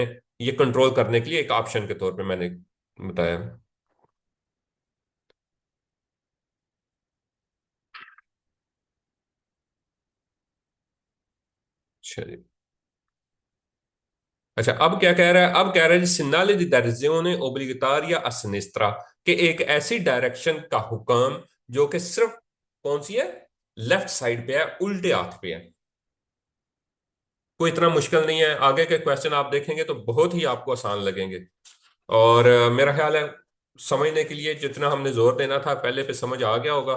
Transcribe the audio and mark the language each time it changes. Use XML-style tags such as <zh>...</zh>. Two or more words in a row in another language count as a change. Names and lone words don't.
<ur>یہ کنٹرول کرنے کے لیے ایک آپشن کے طور پے میں نے بتایا. چلیے۔ اچھا، اب کیا کہہ رہا ہے? اب کہہ رہا ہے</ur> <it>segnale di direzione obbligatoria a sinistra,</it> <ur>کہ ایک ایسی ڈائریکشن کا حکم جو کہ صرف کون سی ہے,</ur> <en>left side</en> <ur>پے ہے، الٹے ہاتھ پے ہے. کوئی اتنا مشکل نہیں ہے، آگے کے کوئسچن آپ دیکھیں گے تو بہت ہی آپ کو آسان لگیں گے. اور میرا خیال ہے سمجھنے کے لیے جتنا ہم نے زور دینا تھا پہلے پے سمجھ آ گیا ہوگا.</ur>